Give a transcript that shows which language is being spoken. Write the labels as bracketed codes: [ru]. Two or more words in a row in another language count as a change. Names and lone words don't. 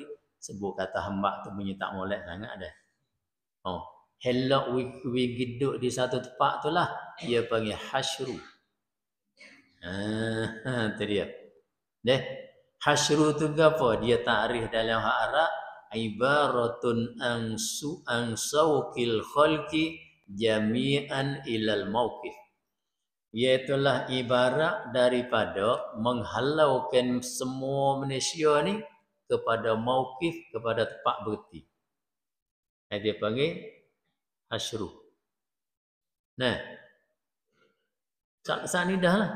[ms] Sebut kata hamba tu punya tak molek sangat dah. Helak hidup di satu tempat tu lah. Dia panggil hasyru. Itu dia. Hasyru tu apa? Dia takrif dalam hak Arab. [ar] عبارة عن سوق الخلق جميعا إلى الموقف. [ms] Iaitulah ibarat daripada menghalaukan semua manusia ni kepada mauqif, kepada tempat berhenti. Dia panggil hasyru. Nah, saat ni dah lah.